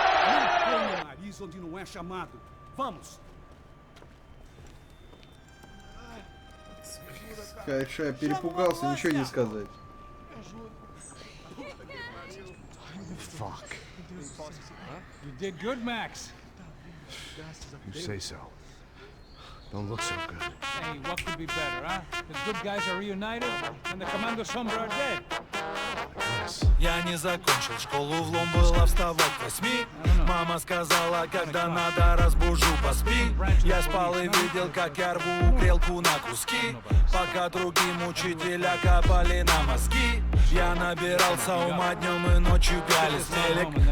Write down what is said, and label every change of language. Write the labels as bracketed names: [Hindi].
[Portuguese] Não põe o nariz onde não é chamado. Vamos! [Russian] Конечно, я перепугался, ничего не сказать. [English] Fuck. You did good, Max. You say so. Don't look so good. Hey, what could be better, huh? The good guys are reunited, and the Commando Sombra are dead. Yes. [Russian] Я не закончил школу, влом было вставать к 8. Мама сказала, когда надо, разбужу, поспи. Я спал и видел, как я рву грелку на куски, пока другим учителя капали на мозги. Я набирался ума днем и ночью пялись телек.